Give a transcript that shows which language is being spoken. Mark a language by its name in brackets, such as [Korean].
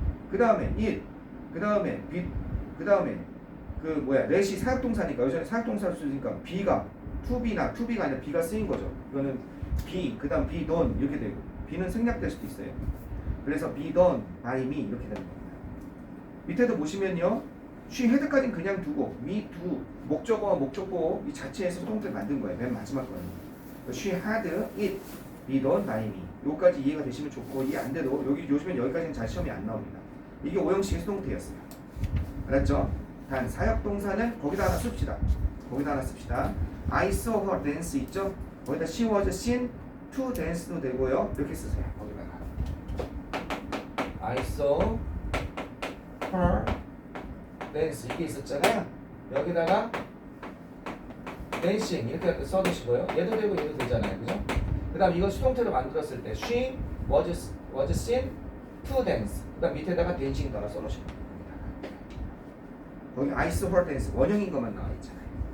[Korean] 그 다음에 it, 그 다음에 be, 그 다음에 let이 사역동사니까 요즘에 사역동사를 쓰니까 be가 to be나 to be가 아니라 be가 쓰인 거죠. 이거는 be, 그 다음 be done 이렇게 되고 be는 생략될 수도 있어요. 그래서 [English] be done by me [Korean] 이렇게 되는 겁니다. 밑에도 보시면요. she had까지는 그냥 두고 me do 목적어와 목적보호 이 자체에서 수동태를 만든 거예요. 맨 마지막 거는 [English] she had it be done by me. [Korean] 요까지 이해가 되시면 좋고 이해 안 돼도 요즘엔 여기까지는 잘 시험이 안 나옵니다. 이게 5형식의 수동태였어요. 알았죠? 단 사역동사는 거기다 하나 씁시다. 거기다 하나 씁시다. [English] I saw her dance [Korean] 있죠? 거기다 [English] she was seen to dance도 되고요. [Korean] 이렇게 쓰세요. 거기다가 [English] I saw her dance [Korean] 이게 있었잖아요. 여기다가 dancing 이렇게 써주시고요. 얘도 되고 얘도 되잖아요. 그죠? 그 다음 이거 수동태로 만들었을 때 [English] she was seen to dance [Korean] 그 다음 밑에다가 dancing 따라 써놓으시면 됩니다. 거기 [English] I saw her dance [Korean] 원형인 것만 나와 있잖아요.